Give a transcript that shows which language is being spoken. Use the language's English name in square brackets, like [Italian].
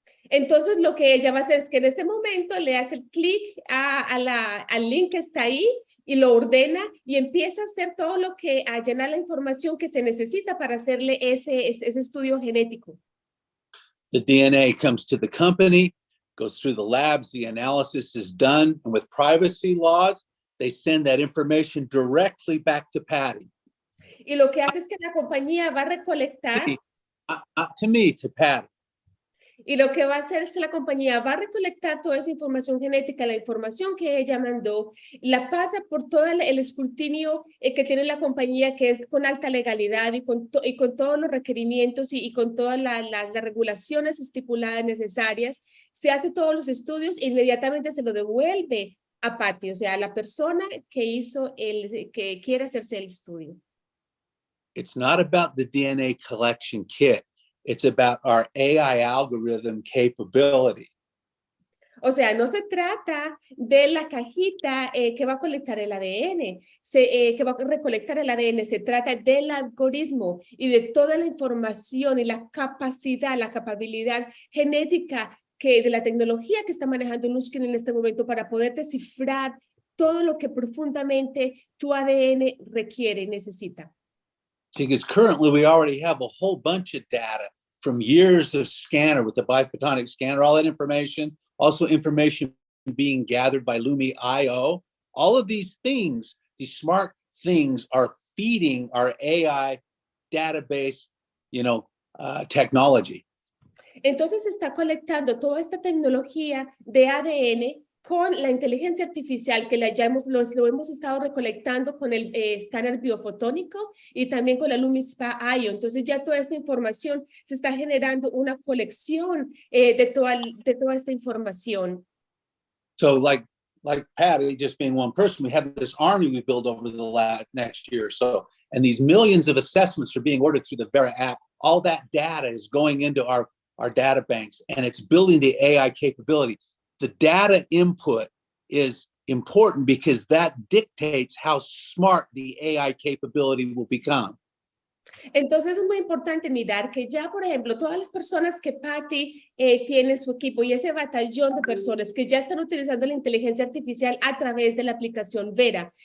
[Spanish] Entonces, lo que ella va a hacer es que en este momento le hace el clic al link que está ahí y lo ordena y empieza a hacer todo lo que, a llenar la información que se necesita para hacerle ese estudio genético. [English] The DNA comes to the company, goes through the labs, the analysis is done, and with privacy laws, they send that information directly back to Patty. [Spanish] Y lo que hace es que la compañía va a recolectar. [English] To me, to Patty. [Spanish] Y lo que va a hacer es que la compañía va a recolectar toda esa información genética, la información que ella mandó, la pasa por todo el escrutinio que tiene la compañía, que es con alta legalidad y con todos los requerimientos y con todas las regulaciones estipuladas necesarias. Se hace todos los estudios e inmediatamente se lo devuelve a Patty, o sea, a la persona que quiere hacerse el estudio. [English] It's not about the DNA collection kit. It's about our AI algorithm capability. [Spanish] O sea, no se trata de la cajita que va a colectar el ADN, que va a recolectar el ADN, se trata del algoritmo y de toda la información y la capacidad, la capacidad genética de la tecnología que está manejando Nushkin en este momento para poder descifrar todo lo que profundamente tu ADN requiere y necesita. [English] Because currently we already have a whole bunch of data from years of scanner with the biphotonic scanner, all that information, also information being gathered by Lumi.io. All of these things, these smart things are feeding our AI database, technology. [Spanish] Entonces se está colectando toda esta tecnología de ADN con la inteligencia artificial que lo hemos estado recolectando con el escáner biofotónico y también con la Lumi.io. Entonces ya toda esta información se está generando una colección de toda esta información. [English] So like Patty, just being one person, we have this army we build over the next year or so, and these millions of assessments are being ordered through the Vera app. All that data is going into our data banks, and it's building the AI capability. The data input is important because that dictates how smart the AI capability will become. [Spanish] Entonces es muy importante mirar que ya, por ejemplo, todas las personas que Patty tiene en su equipo y ese batallón de personas que ya están utilizando la inteligencia artificial a través de la aplicación Vera.